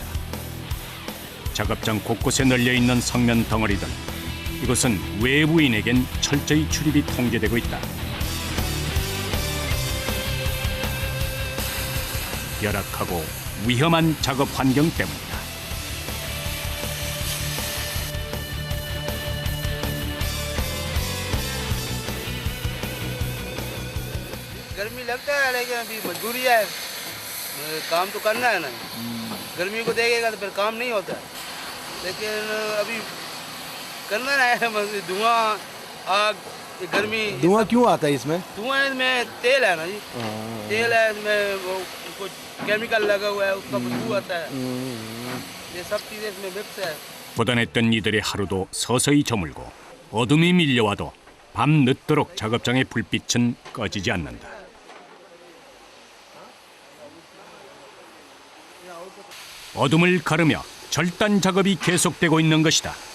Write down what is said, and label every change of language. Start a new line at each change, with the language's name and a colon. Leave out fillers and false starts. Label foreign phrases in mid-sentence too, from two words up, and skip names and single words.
Korean: 작업장 곳곳에 널려있는 성면 덩어리들. 이것은 외부인에겐 철저히 출입이 통제되고 있다. 열악하고 위험한 작업 환경 때문이다.
Hindi: गर्मी लगता है लेकिन अभी मजबूरी है, काम तो करना है ना। गर्मी को देखेगा तो फिर काम नहीं होता है, लेकिन अभी करना है। धुआं, आग, गर्मी। धुआं क्यों आता है इसमें? धुआं इसमें तेल है ना जी, तेल है इसमें, वो कुछ केमिकल लगा हुआ है, उसका बदबू आता है। ये सब चीज़ें इसमें मिक्स है।
Korean: 고단했던 이들의 하루도 서서히 저물고 어둠이 밀려와도 밤 늦도록 작업장의 불빛은 꺼지지 않는다. 어둠을 가르며 절단 작업이 계속되고 있는 것이다.